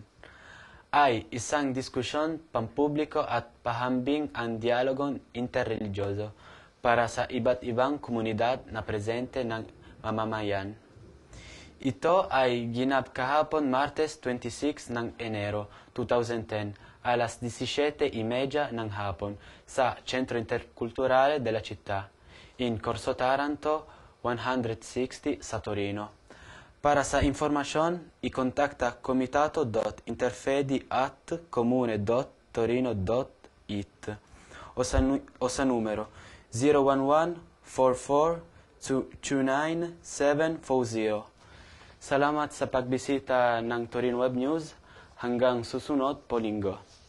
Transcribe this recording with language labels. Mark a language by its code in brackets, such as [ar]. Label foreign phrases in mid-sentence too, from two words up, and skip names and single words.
[tl] Ay isang diskusyon pampubliko at pahambing ang dialogong interreligyoso para sa iba't ibang komunidad na presente ng mamamayan. Ito ay ginap kahapon Martes 26 ng Enero 2010 alas 17:30 ng hapon sa Centro Interculturale della Città, in Corso Taranto 160 sa Torino. Para sa informasyon, ikontakta comitato.interfedi@comune.torino.it o sa numero 011-44-229-740. Salamat sa pagbisita ng Torino Web News. Hanggang susunod po linggo.